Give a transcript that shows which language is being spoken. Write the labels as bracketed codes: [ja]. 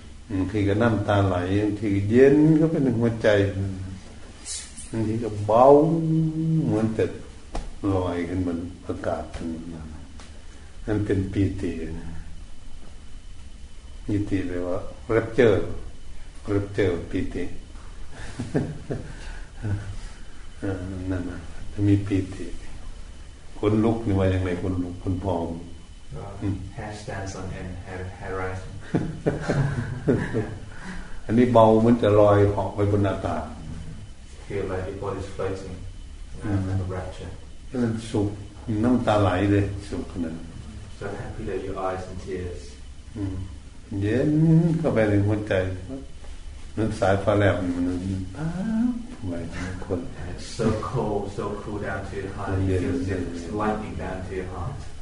[th] บางทีก็น้ำตาไหลบางทีเย็นก็เป็นหัวใจบางทีก็เบาเหมือนแต่ลอยขึ้นบนอากาศนั่นเป็นปีติปีติแปลว่าแรปเจอร์ปีตินั่นนะจะมีปีติคนลุกนี่ว่าอย่างไรคนลุกคนพอง [en] hair stands on end hair rising [th] อันนี้เบาเหมือนจะลอยเหาะไปบนอากาศ [en] feel like your body is floating like a rapture [th] นั่นสุขน้ำตาไหลเลยสุขนั้น [en] so happy that your eyes and tears [th] เย็นเข้าไปในหัวใจนั้นสายฟ้าแลบมันป๊าบไปคน [en] so cool down to your heart you feel it's lightning down to your heart